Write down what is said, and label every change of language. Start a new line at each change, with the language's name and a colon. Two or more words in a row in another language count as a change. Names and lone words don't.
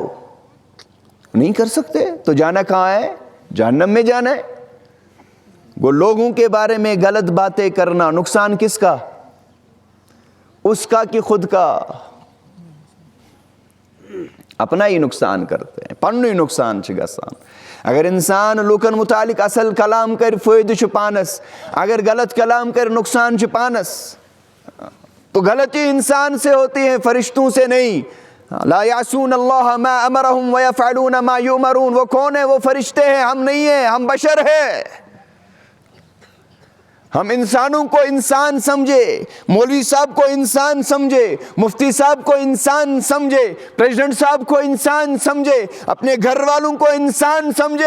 Urdu: نہیں کر سکتے، تو جانا کہاں ہے؟ جہنم میں جانا ہے۔ وہ لوگوں کے بارے میں غلط باتیں کرنا نقصان کس کا؟ اس کا کہ خود کا؟ اپنا ہی نقصان کرتے ہیں،
Kashmiri: پنو ہی نقصان چھ گژھان۔ اگر انسان لوکن متعلق اصل کلام کر فائدہ چھ پانس، اگر غلط کلام کر نقصان چھ پانس،
Urdu: تو غلطی انسان سے ہوتی ہے، فرشتوں سے نہیں۔
Arabic: لا یعصون اللہ ما امرہم ویفعلون ما یؤمرون۔
Urdu: وہ کون ہے؟ وہ فرشتے ہیں، ہم نہیں ہیں، ہم بشر ہیں۔ ہم انسانوں کو انسان سمجھے، مولوی صاحب کو انسان سمجھے، مفتی صاحب کو انسان سمجھے، پریزیڈنٹ صاحب کو انسان سمجھے، اپنے گھر والوں کو انسان سمجھے۔